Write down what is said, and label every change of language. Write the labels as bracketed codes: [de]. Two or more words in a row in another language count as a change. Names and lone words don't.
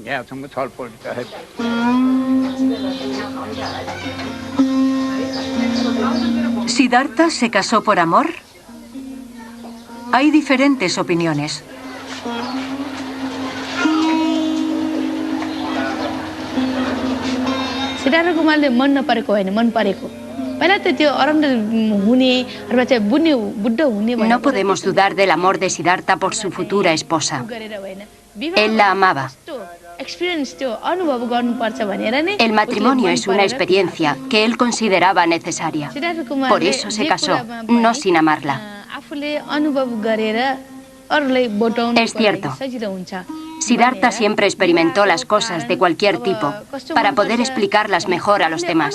[es] ¿Siddhartha se casó por amor? Hay diferentes opiniones. [ne] Siddhartha Kumarले मन नपरेको हैन मन परेको पहिला त त्यो अरण्ड हुने अथवा चाहिँ बुढ्ढो हुने [es] No podemos dudar del amor de Siddhartha por su futura esposa. Él la amaba. [ne] एक्सपीरियन्स त्यो अनुभव गर्नुपर्छ भनेर नै [es] El matrimonio es una experiencia que él consideraba necesaria. Por eso se casó, no sin amarla. [ne] आफूले अनुभव गरेर अरूलाई बताउनु [es] Es cierto. [ne] सजिलो हुन्छ [es] Siddhartha siempre experimentó las cosas de cualquier tipo para poder explicarlas mejor a los demás.